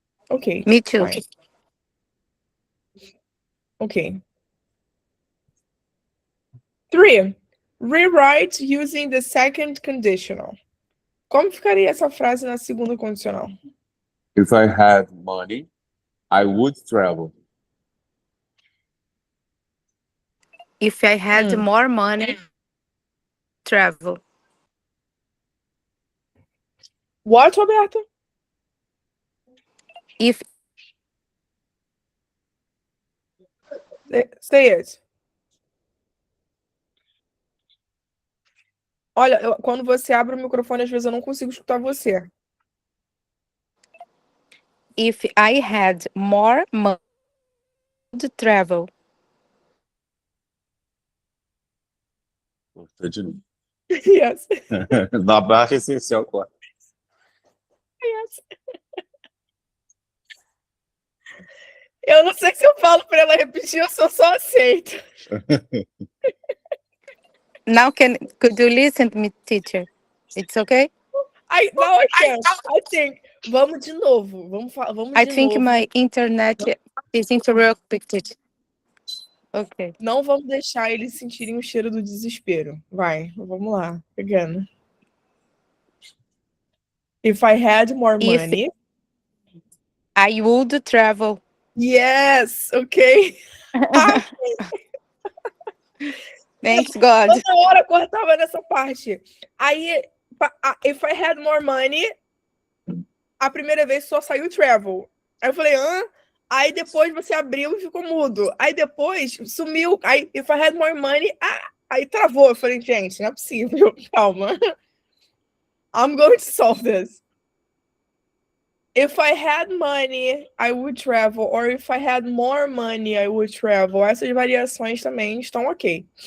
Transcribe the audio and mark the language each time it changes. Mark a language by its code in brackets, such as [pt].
[en] Okay. Me too. Fine. Okay. 3. Rewrite using the second conditional. [pt] Como ficaria essa frase na segunda condicional? [en] If I had money, I would travel. If I had more money, travel. What, Roberto? If Say it. [pt] Olha, quando você abre o microfone, às vezes eu não consigo escutar você. [en] if I had more money, I would travel. Yes. [pt] Na barra essencial, claro. [en] Yes. [pt] Eu não sei se eu falo para ela repetir ou se eu só aceito. [en] Now could you listen to me, teacher? It's okay? Now I can't. I think. [pt] Vamos de novo. Vamos [en] I [pt] de [en] think [pt] novo. [en] my internet is interrupted. Okay. [pt] Não vamos deixar eles sentirem o cheiro do desespero. Vai, vamos lá. Pegando. [en] If I had more If- money. I would travel. Yes, ok. Thanks God. [pt] Toda hora cortava nessa parte. Aí, [en] if I had more money, [pt] a primeira vez só saiu [en] travel. [pt] Aí eu falei, hã? Aí depois você abriu e ficou mudo. Aí depois sumiu. Aí, [en] if I had more money, [pt] aí travou. Eu falei, gente, não é possível. Calma. [en] I'm going to solve this. If I had money, I would travel. Or if I had more money, I would travel. [pt] Essas variações também estão ok.